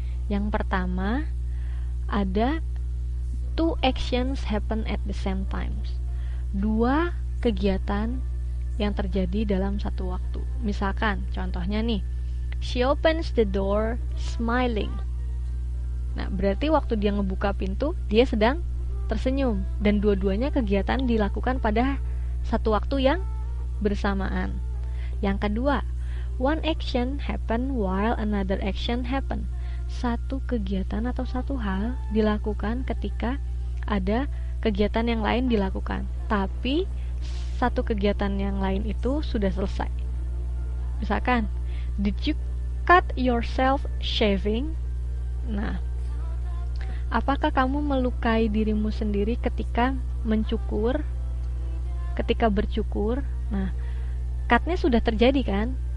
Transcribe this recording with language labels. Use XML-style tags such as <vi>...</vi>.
<id>Yang pertama, ada</id> <en>two actions happen at the same time.</en> <id>2 kegiatan yang terjadi dalam satu waktu. Misalkan, contohnya nih,</id> <en>she opens the door smiling.</en> <id>Nah, berarti waktu dia ngebuka pintu, dia sedang tersenyum. Dan dua-duanya kegiatan dilakukan pada satu waktu yang bersamaan. Yang kedua,</id> <en>one action happen while another action happen.</en> <id>Satu kegiatan atau satu hal dilakukan ketika ada kegiatan yang lain dilakukan. Tapi, satu kegiatan yang lain itu sudah selesai. Misalkan,</id> <en>did you cut yourself shaving?</en> <id>Nah, apakah kamu melukai dirimu sendiri ketika mencukur? Ketika bercukur? Nah, cutnya sudah terjadi kan?</id>